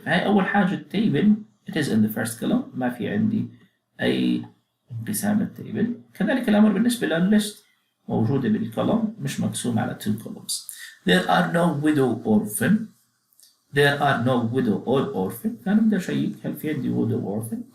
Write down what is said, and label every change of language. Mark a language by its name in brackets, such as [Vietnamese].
[Arabic] فهي أول حاجة التيبل [English] it is in the first column، [Arabic] ما في عندي أي انقسام للتيبل. كذلك الأمر بالنسبة للليست موجودة بالكولوم مش مقسوم على [English] two columns. There are no widow orphan. There are no widow or orphan. [Arabic] فأنا بدي أشيك هل في عندي widow orphan.